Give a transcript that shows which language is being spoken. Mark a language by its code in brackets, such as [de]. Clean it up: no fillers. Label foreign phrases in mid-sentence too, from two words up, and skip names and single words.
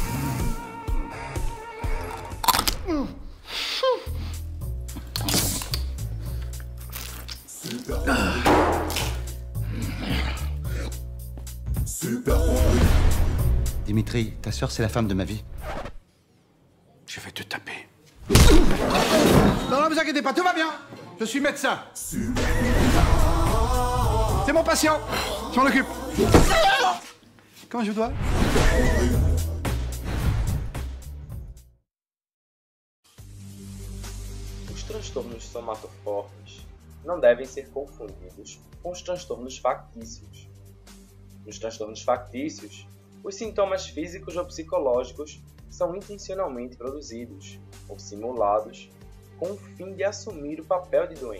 [fr] Dimitri, ta sœur, c'est la femme de ma vie. Je vais te taper. Non, vous inquiétez pas, tout va bien. Je suis médecin. C'est mon patient. Je m'en occupe. Comment je dois? [pt] Os transtornos somatoformes não devem ser confundidos com os transtornos factícios. Nos transtornos factícios, os sintomas físicos ou psicológicos são intencionalmente produzidos ou simulados com o fim de assumir o papel de doente.